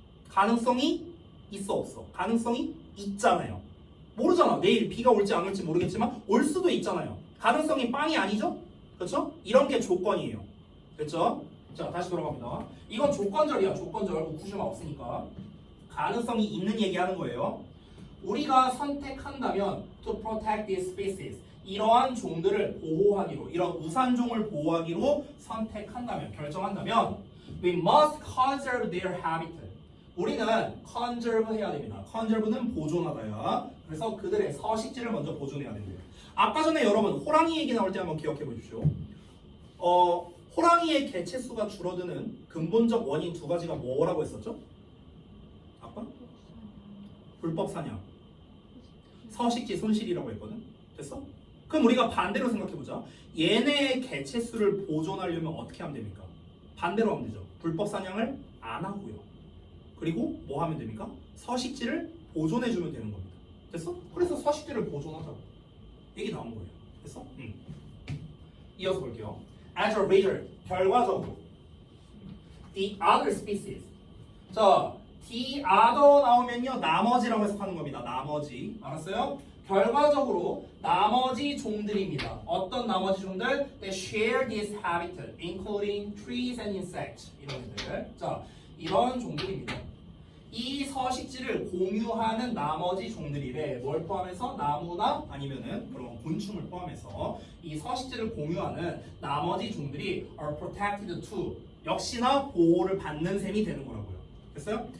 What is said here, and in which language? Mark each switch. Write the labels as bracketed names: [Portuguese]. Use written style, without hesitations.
[Korean] 가능성이 있어 없어? 가능성이 있잖아요. 모르잖아. 내일 비가 올지 안 올지 모르겠지만 올 수도 있잖아요. 가능성이 빵이 아니죠? 그렇죠? 이런 게 조건이에요. 됐죠? 자, 다시 돌아갑니다. 이건 조건절이야. 조건절. 우쿠슈마 없으니까. 가능성이 있는 얘기하는 거예요. 우리가 선택한다면 [English] to protect these species. [Korean] 이러한 종들을 보호하기로, 이런 우산종을 보호하기로 선택한다면, 결정한다면 [English] we must conserve their habitat. [Korean] 우리는 conserve 해야 됩니다. conserve는 보존하다야. 그래서 그들의 서식지를 먼저 보존해야 된대요. 아까 전에 여러분 호랑이 얘기 나올 때 한번 기억해 보십시오. 호랑이의 개체수가 줄어드는 근본적 원인 두 가지가 뭐라고 했었죠? 아까? 불법 사냥, 서식지 손실이라고 했거든. 됐어? 그럼 우리가 반대로 생각해보자. 얘네의 개체수를 보존하려면 어떻게 하면 됩니까? 반대로 하면 되죠. 불법 사냥을 안 하고요. 그리고 뭐 하면 됩니까? 서식지를 보존해주면 되는 겁니다. 됐어? 그래서 서식지를 보존하자고 얘기 나온 거예요. 됐어? 이어서 볼게요. [English] As a result, [Korean] 결과적으로 [English] the other species. [Korean] 자, the other 나오면요 나머지라고 해석하는 겁니다. 나머지. 알았어요? 결과적으로 나머지 종들입니다. 어떤 나머지 종들? [English] They share this habitat, including trees and insects. [Korean] 이런 애들. 자, 이런 종들입니다. 이 서식지를 공유하는 나머지 종들이래. 뭘 포함해서? 나무나 아니면은 그런 곤충을 포함해서 이 서식지를 공유하는 나머지 종들이 [English] are protected too. [Korean] 역시나 보호를 받는 셈이 되는 거라고요. 됐어요?